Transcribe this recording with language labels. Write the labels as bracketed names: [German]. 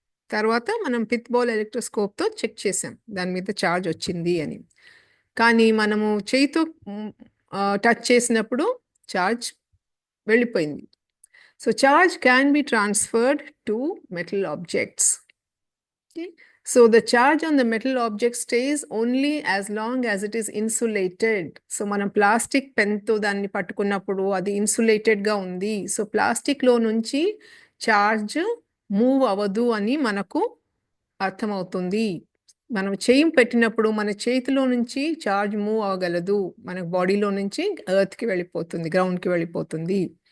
[Telugu] తర్వాత మనం pith ball ఎలక్ట్రోస్కోప్తో check చేసాం దాని మీద ఛార్జ్ వచ్చింది అని. కానీ మనము చేయితో టచ్ చేసినప్పుడు ఛార్జ్ వెళ్ళిపోయింది. [English] So charge can be transferred to metal objects. So the charge on the metal object stays only as long as it is insulated. [Telugu] So మనం ప్లాస్టిక్ పెన్తో దాన్ని పట్టుకున్నప్పుడు అది ఇన్సులేటెడ్గా ఉంది. సో ప్లాస్టిక్లో నుంచి చార్జ్ మూవ్ అవ్వదు అని మనకు అర్థమవుతుంది. మనం చేయి పెట్టినప్పుడు మన చేతిలో నుంచి చార్జ్ మూవ్ అవ్వగలదు. మన బాడీలో నుంచి ఎర్త్కి వెళ్ళిపోతుంది, గ్రౌండ్కి వెళ్ళిపోతుంది.